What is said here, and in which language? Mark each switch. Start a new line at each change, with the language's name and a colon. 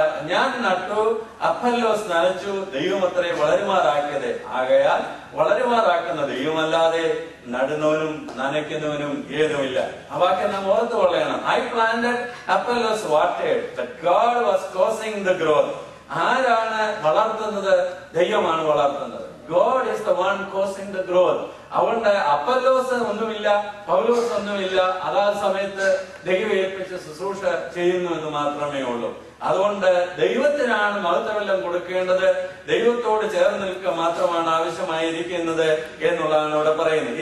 Malayalam: ഞാൻ നട്ടു, അപ്പല്ലോസ് നനച്ചു, ദൈവം അത്രേ വളരുമാറാക്കിയത്. ആകയാൽ വളരുമാറാക്കുന്ന ദൈവമല്ലാതെ നടുന്നവനും നനയ്ക്കുന്നവനും ഏതുമില്ല. ആ വാക്യം നാം ഓർത്തു കൊള്ളണം.
English: I planted, Apollos watered, but God was causing the growth.
Malayalam: ആരാണ് വളർത്തുന്നത്? ദൈവമാണ് വളർത്തുന്നത്.
English: God is the one causing the growth.
Malayalam: അതുകൊണ്ട് അപ്പല്ലോസ് ഒന്നുമില്ല, പൗലോസ് ഒന്നുമില്ല, അതാ സമയത്ത് ദൈവം ഏൽപ്പിച്ച് ശുശ്രൂഷ ചെയ്യുന്നു എന്ന് മാത്രമേ ഉള്ളൂ. അതുകൊണ്ട് ദൈവത്തിനാണ് മഹത്വമെല്ലാം കൊടുക്കേണ്ടത്, ദൈവത്തോട് ചേർന്ന് നിൽക്കുക മാത്രമാണ് ആവശ്യമായിരിക്കുന്നത് എന്നുള്ളതാണ് ഇവിടെ പറയുന്നത്.